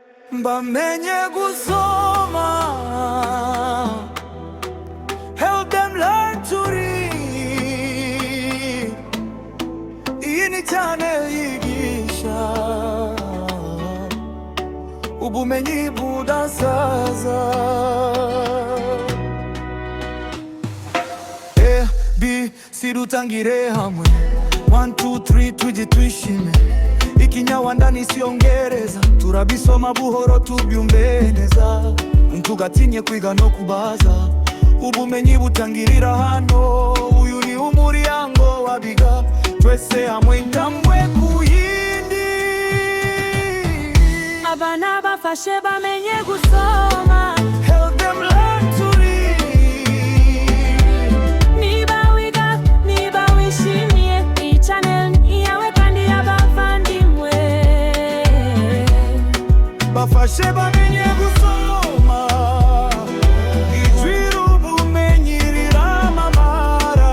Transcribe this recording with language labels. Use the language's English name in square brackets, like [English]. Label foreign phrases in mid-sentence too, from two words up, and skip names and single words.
[Kinyarwanda] bamenye gusoma, [English] help them learn to read. [Kinyarwanda] Iyi ni channel yigisha ubumenyi budasaza. ABC dutangire hamwe, 1 2 3 tuje twishime. Ikinyawa ndani siongereza, turabisoma buhoro tubyumve neza. Ntugatinye kwiga no kubaza, ubumenyi butangirira hano. Uyu ni umuryango wabiga, twese hamwe intambwe ku yindi. Abana bafashe bamenye gusoma, [English] help them learn to read. [Kinyarwanda] Niba wiga, niba wishimye, iyi channel ni yawe kandi y'abavandimwe. Bafashe bamenye gusoma, ijwi ubumenyi riramamara.